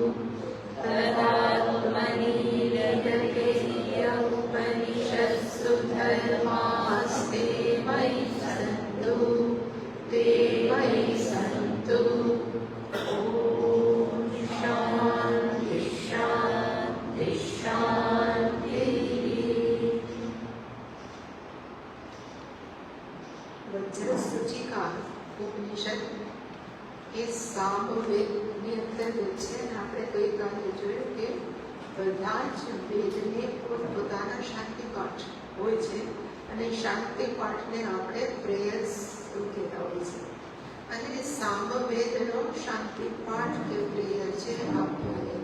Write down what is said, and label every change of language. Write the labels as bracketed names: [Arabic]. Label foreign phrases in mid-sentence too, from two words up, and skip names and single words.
[Sanskrit] तदात्मनि विदते य उपनिषत्सु धर्मास्ते मयि सन्तु ते मयि सन्तु। ॐ शान्ति शान्ति शान्तिः। [Gujarati] वज्रसूचिका उपनिषद એ સામવેદની અંતર્ગત છે અને આપણે ગઈકાલે જોયું કે બધા જ વેદને પોતપોતાના શાંતિ પાઠ હોય છે અને શાંતિ પાઠને આપણે પ્રેયર્સ એવું કહેતા હોય છે અને સામવેદનો શાંતિ પાઠ કે પ્રેયર છે આપ્યાયન.